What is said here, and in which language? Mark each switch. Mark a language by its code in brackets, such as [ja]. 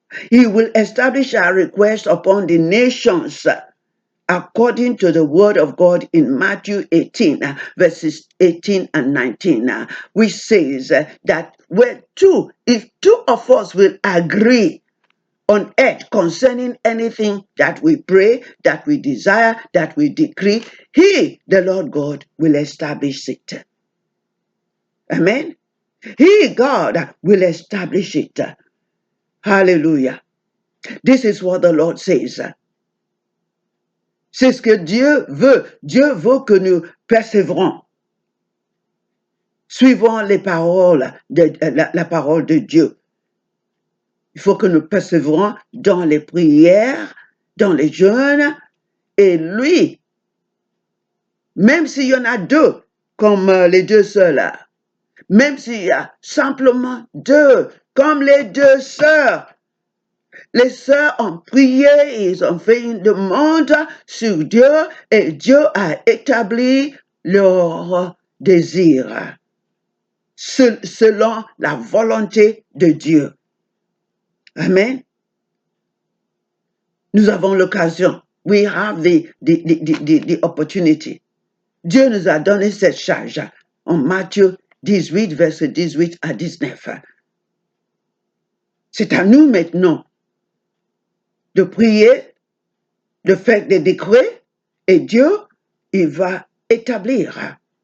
[en] He will establish our request upon the nations according to the word of God in Matthew 18, verses 18 and 19, which says that if two of us will agree on earth concerning anything that we pray, that we desire, that we decree, He, the Lord God, will establish it. Amen. He, God, will establish it. Hallelujah. This is what the Lord says. [fr] C'est ce que Dieu veut. Dieu veut que nous persévérons, suivant les paroles la parole de Dieu. Il faut que nous persévérons dans les prières, dans les jeûnes, et lui, même s'il y en a deux, comme les deux sœurs, même s'il y a simplement deux, comme les deux sœurs, les sœurs ont prié, ils ont fait une demande sur Dieu et Dieu a établi leur désir selon la volonté de Dieu. Amen. Nous avons l'occasion. [en] We have the opportunity. [fr] Dieu nous a donné cette charge en Matthieu 18, verset 18 à 19. C'est à nous maintenant de prier, de faire des décrets, et Dieu, il va établir.